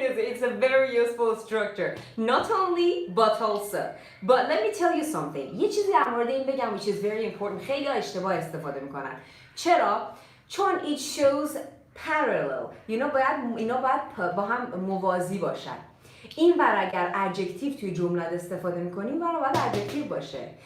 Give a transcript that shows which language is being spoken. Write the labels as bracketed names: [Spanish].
[English] It's a very useful structure. Not only but also. But let me tell you something. [Persian] یه چیزی در مورد این بگم [English] which is very important. [Persian] خیلی اشتباه استفاده میکنن. چرا؟ چون [English] it shows parallel. [Persian] اینا باید با هم موازی باشن. این بر اگر adjective توی جمله استفاده میکنیم باید adjective باشه.